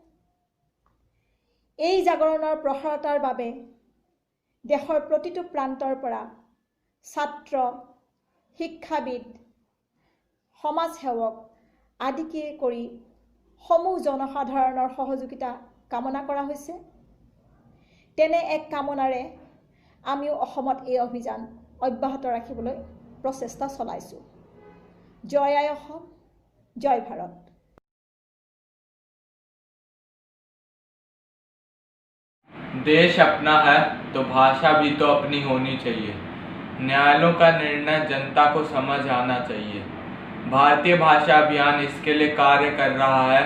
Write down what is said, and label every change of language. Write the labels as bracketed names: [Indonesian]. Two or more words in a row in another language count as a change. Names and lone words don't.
[Assamese] এই জাগৰণৰ প্ৰসাৰতাৰ বাবে দেশৰ প্ৰতিটো প্ৰান্তৰ পৰা ছাত্ৰ, শিক্ষাবিদ, সমাজসেৱক আদিকে কৰি সমূহ জনসাধাৰণৰ সহযোগিতা কামনা কৰা হৈছে। তেনে এক কামনাৰে আমিও অসমত এই অভিযান অব্যাহত ৰাখিবলৈ প্ৰচেষ্টা চলাইছোঁ। জয় আই অসম, জয় ভাৰত। [Hindi] देश अपना है तो भाषा भी तो अपनी होनी चाहिए। न्यायालयों का निर्णय जनता को समझ आना चाहिए। भारतीय भाषा अभियान इसके लिए कार्य कर रहा है।